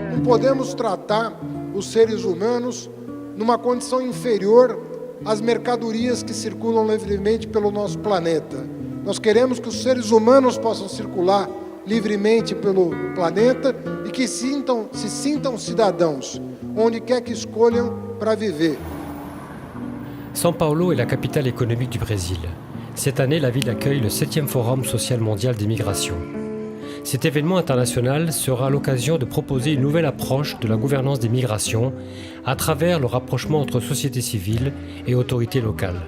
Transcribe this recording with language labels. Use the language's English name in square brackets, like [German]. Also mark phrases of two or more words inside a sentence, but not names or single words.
[Portuguese] podemos tratar os seres humanos numa condição inferior às mercadorias que circulam livremente pelo nosso planeta. Nós queremos que os seres humanos possam circular livremente pelo planeta e que se sintam cidadãos, onde quer que escolham para viver. [French] São Paulo est la capitale économique du Brésil. Cette année, la ville accueille le 7e Forum social mondial des migrations. Cet événement international sera l'occasion de proposer une nouvelle approche de la gouvernance des migrations à travers le rapprochement entre société civile et autorités locales.